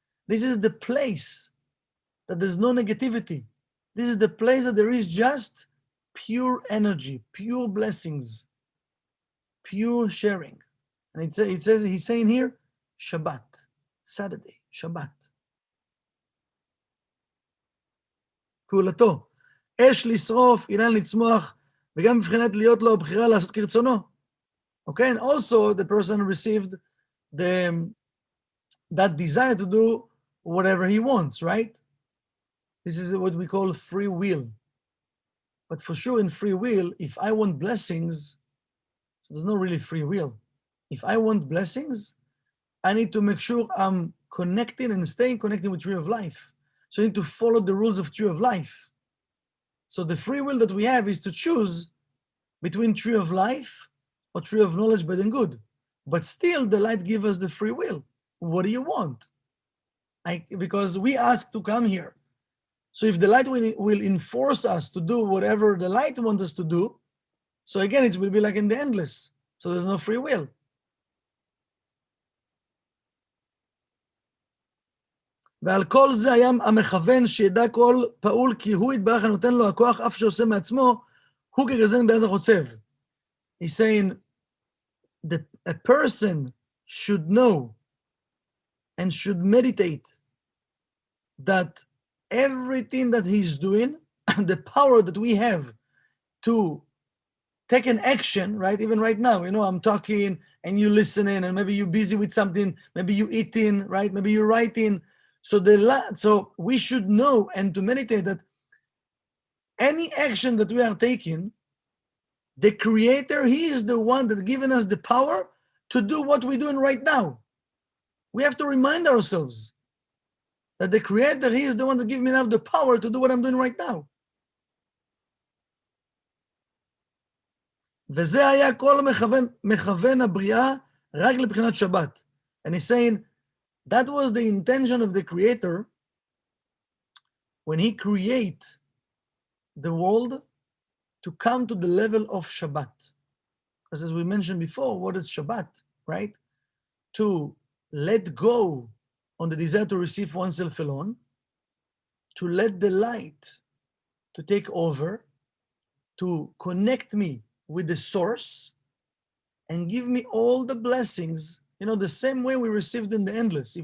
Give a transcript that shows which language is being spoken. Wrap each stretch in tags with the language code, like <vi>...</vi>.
<en>This is the place that there's no negativity. This is the place that there is just pure energy, pure blessings, pure sharing. And it says, he's saying here, Shabbat, Saturday, Shabbat.</en> <he>פעולתו, אש לשרוף, אילן לצמוח, וגם מבחינת להיות לו הבחירה לעשות כרצונו.</he> <en>Okay, and also the person received that desire to do whatever he wants, right? This is what we call free will. But for sure in free will, if I want blessings, so there's no really free will. If I want blessings, I need to make sure I'm connecting and staying connected with Tree of Life. So I need to follow the rules of Tree of Life. So the free will that we have is to choose between Tree of Life or Tree of Knowledge, Bad and Good. But still, the light gives us the free will. What do you want? Because we asked to come here. So if the light will enforce us to do whatever the light wants us to do, so again, it will be like in the endless. So there's no free will.</en> <he>ועל כל זה היה המכוון שידע כל פעול כי הוא יתברך הנותן לו הכוח אף שעושה מעצמו, הוא כגזן ביד החוצב.</he> <en>He's saying that a person should know and should meditate that everything that he's doing, the power that we have to take an action, right? Even right now, I'm talking and you listening and maybe you're busy with something, maybe you eating, right? Maybe you're writing. So we should know and to meditate that any action that we are taking, the Creator, He is the one that given us the power to do what we're doing right now. We have to remind ourselves that the Creator, He is the one that gives me now the power to do what I'm doing right now.</en> <he>וזה היה כל מכוון הבריאה רק לבחינת שבת.</he> <en>And he's saying, that was the intention of the Creator when He create the world to come to the level of Shabbat. Because as we mentioned before, what is Shabbat, right? To let go on the desire to receive oneself alone, to let the light to take over, to connect me with the source and give me all the blessings, the same way we received in the endless.</en>